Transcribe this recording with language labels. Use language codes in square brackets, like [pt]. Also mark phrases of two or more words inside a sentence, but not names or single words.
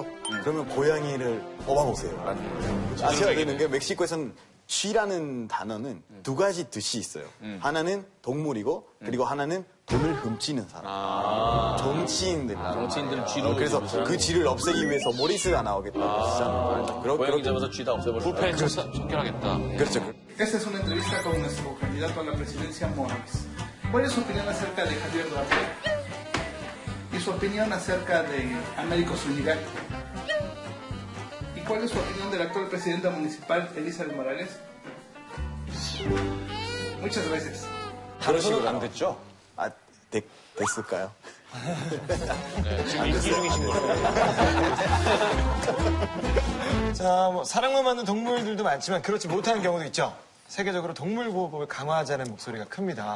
[ko] 그러면 고양이를 뽑아보세요. 아셔야 되는 게 멕시코에서는 쥐라는 단어는 두 가지 뜻이 있어요. 하나는 동물이고 그리고 하나는 돈을 훔치는 사람. 정치인들입니다. 정치인들은 쥐로 그래서 그 쥐를 없애기 위해서 모리스가 나오겠다고 시작합니다. 고양이 잡아서 쥐다 없애버려. 부패 척결하겠다. 그렇죠. [es] Esta es una entrevista con nuestro candidato a la presidencia, Morales. ¿Cuál es su opinión acerca de Javier Duarte? ¿Y su opinión acerca de Américo Zúñiga? ¿Y cuál es su opinión de la actual presidenta municipal, Elizabeth Morales? Muchas gracias. [ko] 당선은 안 됐죠? 아, 됐을까요? 지금 인기 중이신 거예요. 자, 뭐 사랑만 받는 동물들도 많지만 그렇지 못하는 경우도 있죠. 세계적으로 동물보호법을 강화하자는 목소리가 큽니다.